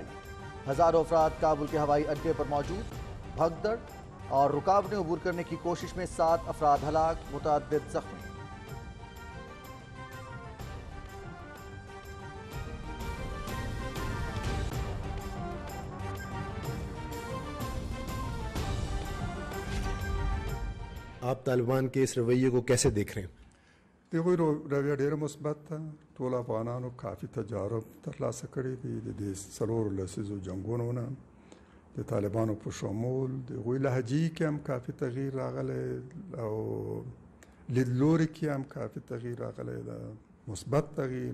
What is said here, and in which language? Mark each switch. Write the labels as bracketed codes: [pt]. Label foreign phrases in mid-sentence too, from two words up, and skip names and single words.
[ur] ہزاروں افراد کابل کے ہوائی اڈے پر موجود، بھگدڑ اور رکاوٹیں عبور کرنے کی کوشش میں 7 افراد ہلاک، متعدد زخمی۔ آپ طالبان کے اس رویے کو کیسے دیکھ رہے ہیں؟ [ps] دغوی رویه ډیره مثبت ده. ټول افغانانو کافي تجارب ترلاسه کړي دي د دې څلورو لسیزو جنګونو نه، د طالبانو په شمول د هغوی لهجې کې هم کافي تغییر راغلی او لیدلوري کې هم کافي تغییر راغلی ده، مثبت تغییر.